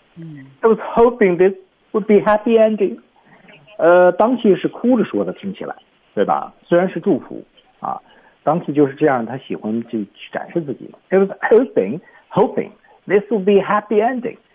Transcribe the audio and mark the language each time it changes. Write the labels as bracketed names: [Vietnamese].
[English] I was hoping this would be happy ending。 [Chinese] 当期是哭着说的，听起来，对吧？虽然是祝福啊，当期就是这样，他喜欢就去展示自己嘛。 [English] I was hoping this would be happy ending。